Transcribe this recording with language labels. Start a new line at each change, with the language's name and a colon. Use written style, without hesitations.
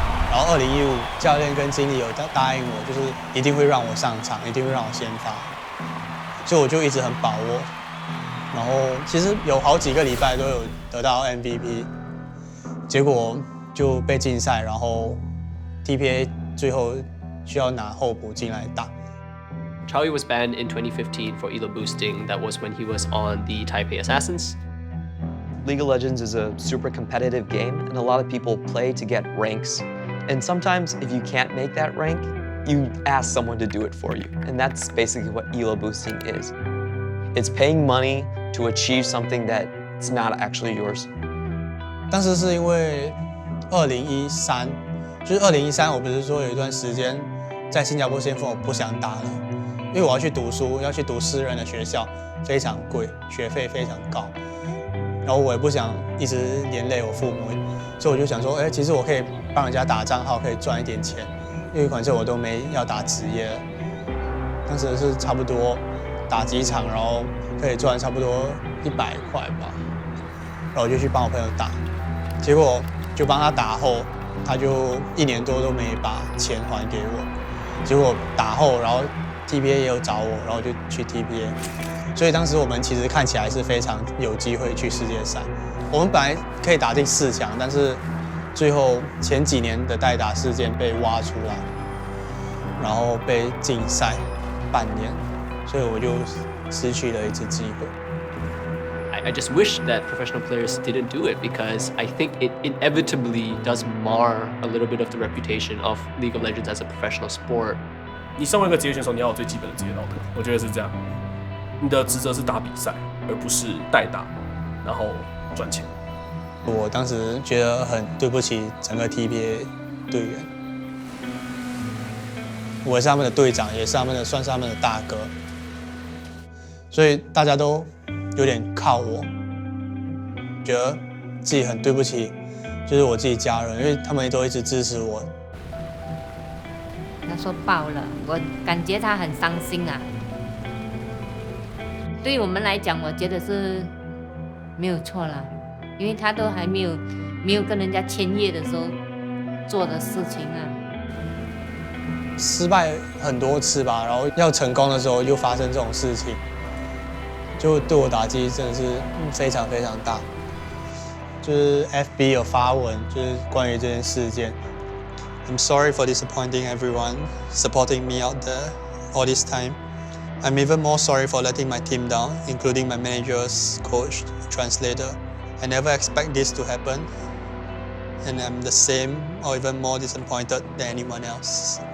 Chinese: 然后2015教练跟经理有答应我，就是一定会让我上场，一定会让我先发，所以我就一直很把握。然后其实有好几个礼拜都有得到 MVP， 结果就被禁赛，然后 TPA 最后需要拿候补进来打。
English: Chawy was banned in 2015 for elo boosting. That was when he was on the Taipei Assassins. League of Legends is a super competitive game, and a lot of people play to get ranks. And sometimes, if you can't make that rank, you ask someone to do it for you. And that's basically what elo boosting is. It's paying money to achieve something that's not actually yours.
Chinese: 当时是因为2013，就是2013，我不是说有一段时间在新加坡先锋我不想打了，因为我要去读书，要去读私人的学校，非常贵，学费非常高。然后我也不想一直连累我父母，所以我就想说，其实我可以帮人家打账号，可以赚一点钱，因为反正我都没要打职业了。当时是差不多打几场，然后可以赚差不多100块吧，然后我就去帮我朋友打，结果就帮他打后，他就1年多都没把钱还给我，结果打后，然后 TPA 也有找我，然后就去 TPA。所以当时我们其实看起来是非常有机会去世界赛。我们本来可以打进4强，但是最后前几年的代打事件被挖出来，然后被禁赛半年，所以我就失去了一次机会。
English: I just wish that professional players didn't do it because I think it inevitably does mar a little bit of the reputation of League of Legends as a professional sport.
Chinese: 你身为一个职业选手，你要有最基本的职业道德，我觉得是这样。你的职责是打比赛，而不是代打，然后赚钱。我当时觉得很对不起整个 TPA 队员，我是他们的队长，也是算是他们的大哥，所以大家都有点靠我，觉得自己很对不起，就是我自己家人，因为他们都一直支持我。他说爆了，我感觉他很伤心啊。对于我们来讲，我觉得是没有错啦，因为他都还没有跟人家签约的时候做的事情啊。失败很多次吧，然后要成功的时候又发生这种事情，就对我打击真的是非常非常大。就是 FB 有发文，就是关于这件事件。
English: I'm sorry for disappointing everyone supporting me out there all this time. I'm even more sorry for letting my team down, including my managers, coach, translator. I never expect this to happen, and I'm the same or even more disappointed than anyone else.